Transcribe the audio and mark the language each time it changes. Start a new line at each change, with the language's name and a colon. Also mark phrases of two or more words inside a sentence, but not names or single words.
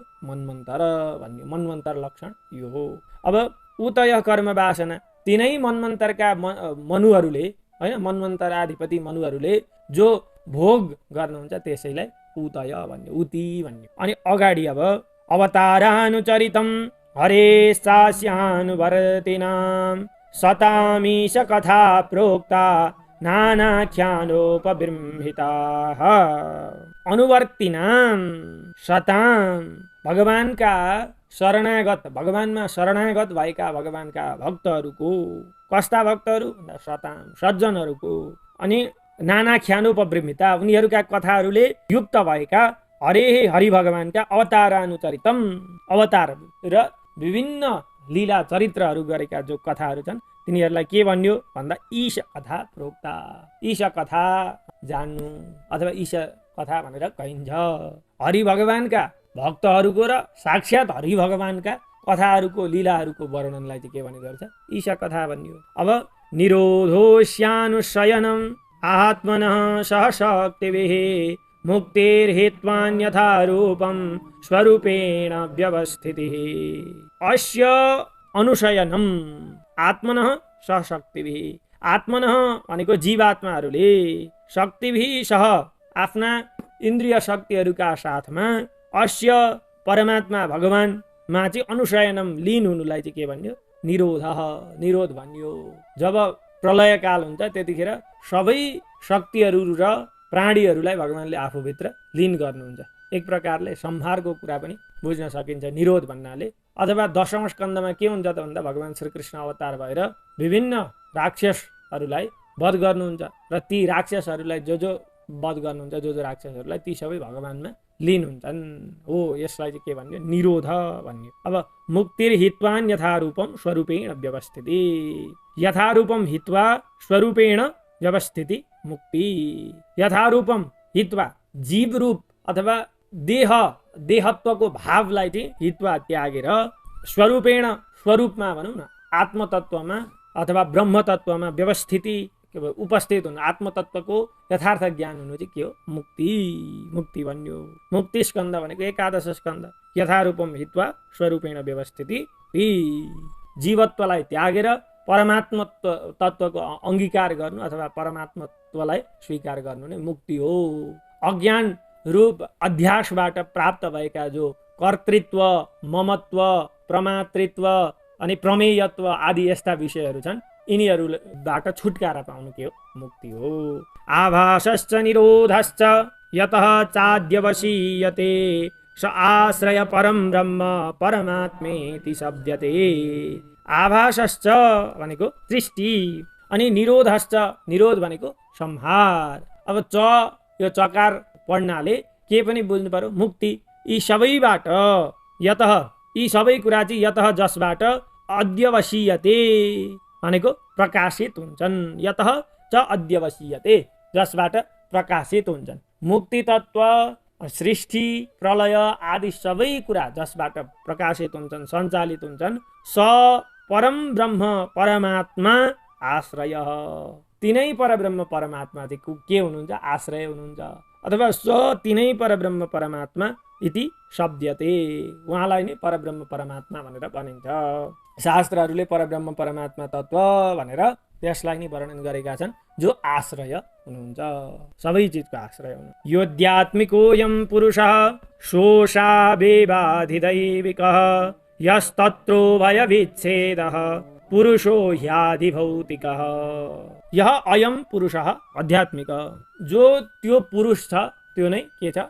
Nepali: मन्वन्तर भन्यो। मन्वन्तर लक्षण यो हो। अब
Sanskrit: उतय कर्म वासना,
Nepali: तिनै मन्वन्तरका मनुहरूले, होइन, मन्वन्तराधिपति मनुहरूले जो भोग गर्नुहुन्छ त्यसैलाई उतय भन्यो, उति भन्यो। अनि अगाडि अब
Sanskrit: अवतारानुचरितम हरे सास्यानुवर्तिनां सतामीश कथा प्रोक्ता नानाख्यानोपबृंहिताः। अनुवर्तिनां सतां,
Nepali: भगवानका शरणागत, भगवानमा शरणागत भएका भगवानका भक्तहरूको, कस्ता भक्तहरू? सतां, सज्जनहरूको। अनि नानाख्यानोपबृंहिता, उनीहरूका कथाहरूले युक्त भएका हरे हरि भगवानका अवतारानुचरितम, अवतार र विभिन्न लीला चरित्रहरू गरेका जो कथाहरू छन् तिनीहरूलाई के भन्यो भन्दा
Sanskrit: ईश कथा प्रोक्ता।
Nepali: ईश कथा जान्नु अथवा ईश कथा भनेर कहिन्छ। हरि भगवानका भक्तहरूको र साक्षात् हरि भगवानका कथाहरूको लीलाहरूको वर्णनलाई चाहिँ के भनिँदो रहेछ? ईश कथा भनियो।
Sanskrit: अब निरोधोस्यानुशयनम् आत्मनः सहशक्तिभिः मुक्तिर्हेत्वान्यथा रूपं स्वरूपेण व्यवस्थितिः। अस्य अनुशयनम् आत्मनः सहशक्तिभिः,
Nepali: आत्मनः भनेको जीवात्माहरूले शक्तिभिः सह आफ्ना इन्द्रिय शक्तिहरूका साथमा अस्य परमात्मा भगवानमा चाहिँ अनुशयनम लीन हुनुलाई चाहिँ के भन्यो? निरोध भन्यो। जब प्रलयकाल हुन्छ त्यतिखेर सबै शक्तिहरू र प्राणीहरूलाई भगवानले आफूभित्र लीन गर्नुहुन्छ। एक प्रकारले संहारको कुरा पनि बुझ्न सकिन्छ निरोध भन्नाले। अथवा 10औं स्कन्धमा के हुन्छ त भन्दा भगवान श्रीकृष्ण अवतार भएर विभिन्न राक्षसहरूलाई वध गर्नुहुन्छ र ती राक्षसहरूलाई जो वध गर्नुहुन्छ जो राक्षसहरूलाई ती सबै भगवानमा लीन हुन्छन्। हो यसलाई चाहिँ के भन्यो? निरोध भन्यो।
Sanskrit: अब मुक्तिर्हित्वान् यथारूपम स्वरूपेण व्यवस्थिति। यथारूपम हित्वा स्वरूपेण व्यवस्थिति मुक्ति। यथारूपम हित्वा
Nepali: जीव रूप अथवा देहत्वको भावलाई चाहिँ हित्वा त्यागेर स्वरूपेण स्वरूपमा भनौँ न आत्मतत्वमा अथवा ब्रह्मतत्वमा व्यवस्थिति उपस्थित हुनु, आत्मतत्वको यथार्थ ज्ञान हुनु चाहिँ के हो? मुक्ति भन्यो। मुक्ति स्कन्द भनेको 11 स्कन्द।
Sanskrit: यथारूपम हित्वा स्वरूपेण व्यवस्थिति,
Nepali: जीवत्वलाई त्यागेर परमात्म तत्वको अंगीकार गर्नु अथवा परमात्मत्वलाई स्वीकार गर्नु नै मुक्ति हो। अज्ञान रूप अध्यासबाट प्राप्त भएका जो कर्तृत्व, ममत्व, प्रमातृत्व अनि प्रमेयत्व आदि यस्ता विषयहरू छन् यिनीहरूबाट छुटकारा पाउनु के हो? मुक्ति हो।
Sanskrit: आभासश्च निरोधश्च यतः चाद्यवशीयते स आश्रय परम ब्रह्म परमात्मेति शब्दते।
Nepali: आभासश्च भनेको सृष्टि अनि निरोधश्च, निरोध भनेको संहार। अब यो चकार पढ्नाले के पनि बुझ्नु पर्यो? मुक्ति। यी सबैबाट यतः, यी सबै कुरा चाहिँ यतः जसबाट अद्यवशीयते भनेको प्रकाशित हुन्छन्।
Sanskrit: यतः च अद्यवशीयते
Nepali: जसबाट प्रकाशित हुन्छन्। मुक्ति तत्व, सृष्टि, प्रलय आदि सबै कुरा जसबाट प्रकाशित हुन्छन्, सञ्चालित हुन्छन्।
Sanskrit: स परम ब्रह्म परमात्मा आश्रय।
Nepali: तिनै परब्रह्म परमात्मा चाहिँ के हुनुहुन्छ? आश्रय हुनुहुन्छ। अथवा स तिनै परब्रह्म परमात्मा
Sanskrit: इति शब्दते।
Nepali: उहाँलाई नै परब्रह्म परमात्मा भनेर भनिन्छ। शास्त्रहरूले परब्रह्म परमात्मा तत्व भनेर त्यसलाई नै वर्णन गरेका छन्, जो आश्रय हुनुहुन्छ, सबै चिजको आश्रय हुनु।
Sanskrit: योऽध्यात्मिकोऽयं पुरुषः शोषावेवाधिदैविकः यस्तत्रो भयविच्छेदः पुरुषो ह्याधिभौतिकः। यह अयम पुरुषः आध्यात्मिक,
Nepali: जो त्यो पुरुष छ त्यो नै के छ?